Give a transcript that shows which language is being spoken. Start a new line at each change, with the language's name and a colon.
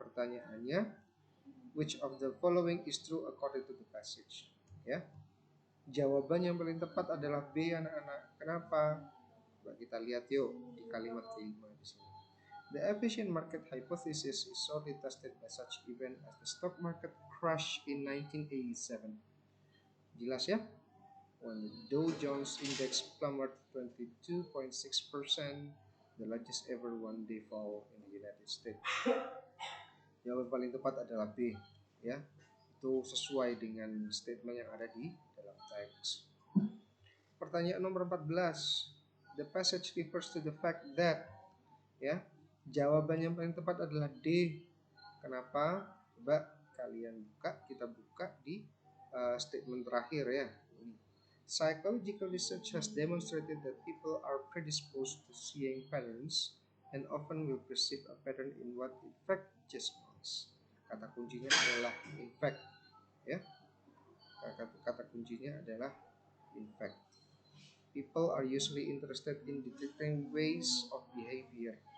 Indonesian: Pertanyaannya,
English: which of the following is true according to the passage?
Indonesian: Ya. Jawaban yang paling tepat adalah B, anak-anak. Kenapa? Coba kita lihat yuk di kalimat kelima di sini.
English: The efficient market hypothesis is sorely tested by such event as the stock market crash in 1987.
Indonesian: Jelas ya?
English: When the Dow Jones Index plummeted 22.6%, the largest ever one-day fall in the United States.
Indonesian: Jawaban paling tepat adalah B, ya. Itu sesuai dengan statement yang ada di dalam teks. Pertanyaan nomor 14.
English: The passage refers to the fact that,
Indonesian: ya. Jawaban yang paling tepat adalah D. Kenapa? Coba kalian kita buka di statement terakhir ya.
English: Psychological research has demonstrated that people are predisposed to seeing patterns and often will perceive a pattern in what in fact just noise.
Indonesian: Kata kuncinya adalah in fact, ya. Kata kuncinya adalah in fact.
English: People are usually interested in detecting ways of behavior.